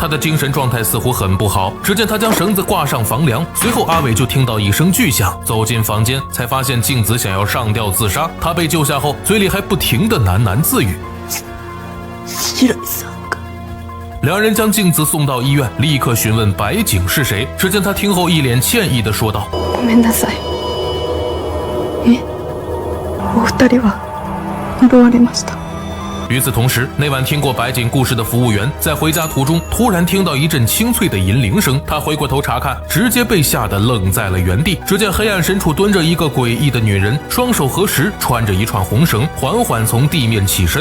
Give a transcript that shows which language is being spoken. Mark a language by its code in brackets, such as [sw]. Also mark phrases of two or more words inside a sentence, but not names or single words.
[zh] 他的精神状态似乎很不好，只见他将绳子挂上房梁，随后阿伟就听到一声巨响，走进房间才发现镜子想要上吊自杀。他被救下后，嘴里还不停地喃喃自语。两人将镜子送到医院，立刻询问白井是谁。只见他听后一脸歉意地说道： [ja] ごめんなさい。お二人は呪われました。 [zh] 与此同时，那晚听过白井故事的服务员在回家途中突然听到一阵清脆的银铃声，他回过头查看，直接被吓得愣在了原地。只见黑暗深处蹲着一个诡异的女人，双手合十，穿着一串红绳，缓缓从地面起身。